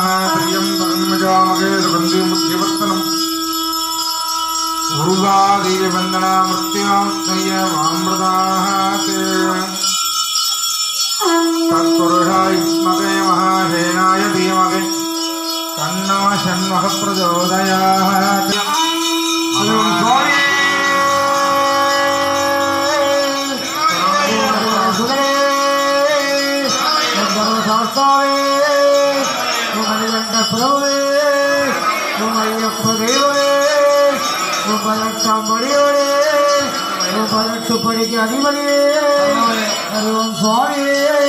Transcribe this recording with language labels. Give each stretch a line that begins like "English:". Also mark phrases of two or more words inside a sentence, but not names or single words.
Sanskrit: त्र्यम्बकं यजामहे सुगन्धिं बुद्धिवर्धनम् उर्वादेववन्दना मृत्युञ्जय वामृताः तत्पुरुषाय विद्महे महाहेनाय धीमहि तन्नो षण्मुखः प्रचोदयात्.
Tamil: பிரபுவே ஐயப்ப தேவனே 18ஆம் படியோடே 18 படிக்கு அதிபதியே ஹரி ஓம் சுவாமியே.